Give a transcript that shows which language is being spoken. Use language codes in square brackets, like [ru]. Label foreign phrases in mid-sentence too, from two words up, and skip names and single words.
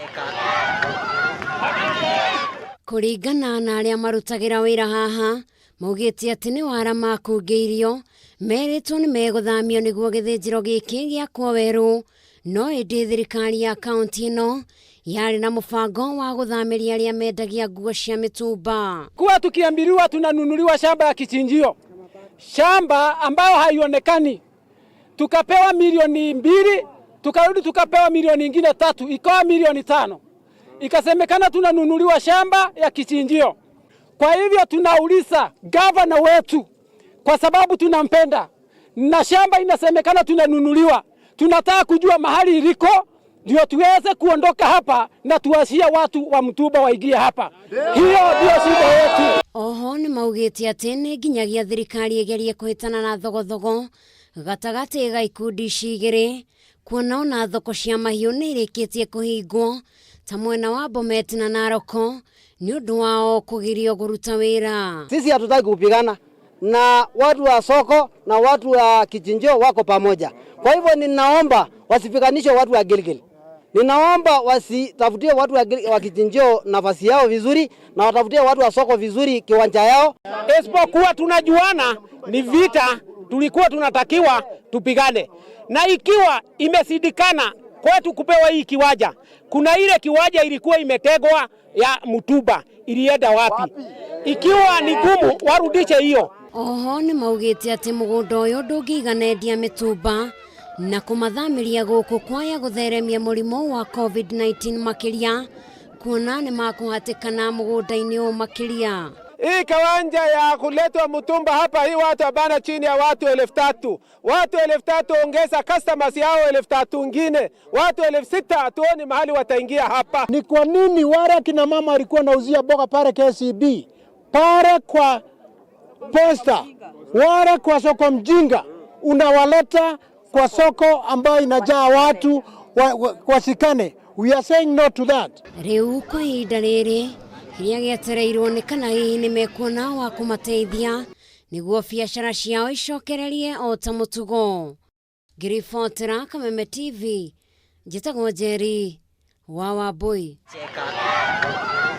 [ki] Kuringana na arĩa marutagira wĩra haha maugĩte atĩ nĩ wara makungĩirio merĩtwo nĩ megũthamio nĩguo gĩthĩnjĩro gĩkĩ gĩakwo werũ, no ĩndĩ thirikari ya kaunti ĩno yari na mpango wa guthamiria arĩa mendagia nguo cia mitumba. [sw] Kuwa tukiambiliwa tunanunuliwa shamba ya kichinjio, shamba ambayo haionekani, tukapewa milioni 2, tukarudi tukapewa milioni nyingine 3, ikawa milioni 5. Ikasemekana tunanunuliwa shamba ya kichinjio. Kwa hivyo tunauliza gavana wetu, kwa sababu tunampenda na shamba inasemekana tunanunuliwa, tunataka kujua mahali iliko ndio tuweze kuondoka hapa na tuwashia watu wa Mtumba waingie hapa. Hiyo ndio shida yetu. [ki] Oho ni maugĩte atĩ nĩ nginyagia thirikari igerie kũhĩtana na thogothogo gatagatĩ ga ikundi igĩrĩ, kuona ona thoko cia mahiũ nĩ irĩkĩtie kũhingwo ta mwena wa Bomet na Narok nĩ ũndũ wao kũgirio kũruta wĩra. [sw] Sisi hatutaki kupigana na watu wa soko na watu wa kichinjio wako pamoja. Kwa hivyo ninaomba wasipiganishe watu wa Gilgil. Ninaomba wasitafutie watu wa kichinjio nafasi yao vizuri na watafutie watu wa soko vizuri kiwanja yao. Isipokuwa tunajuana ni vita, tulikuwa tunatakiwa tupigane. Na ikiwa imesidikana kwetu kupewa hii kiwanja, kuna ile kiwanja ilikuwa imetegwa ya Mtumba, ilienda wapi? Ikiwa ni gumu warudishe hiyo. [ki] Oho ni maugĩte atĩ mũgũnda ũyũ ndũngĩigana endia mitumba na kũmathamiria gũkũ kwaya gũtheremia mũrimũ wa COVID-19 makĩria, kuona nĩ makũhatĩkana mũgũnda-inĩ ũyũ makĩria. [sw] Hii kiwanja ya kuletwa Mtumba hapa, hii watu abana chini ya watu 3,000. Watu 3,000 ongeza customers yao 3,000 wengine. Watu 6,000 tuoni mahali wataingia hapa. Ni kwa nini wale kina mama walikuwa nauzia boga pale KCB, pale kwa Posta, wale kwa soko Mjinga, unawaleta kwa soko ambayo inajaa watu wasikane? [en] We are saying no to that. [ki] Rĩu kwa ihinda rĩrĩ kĩrĩa gĩetereirwo nĩ kana hihi nĩ mekuona wa kũmateithia nĩguo biacara ciao icokererie o ta mũtugo. Ngĩribotera Kameme TV, njĩtagwo Njeri wa Wambui.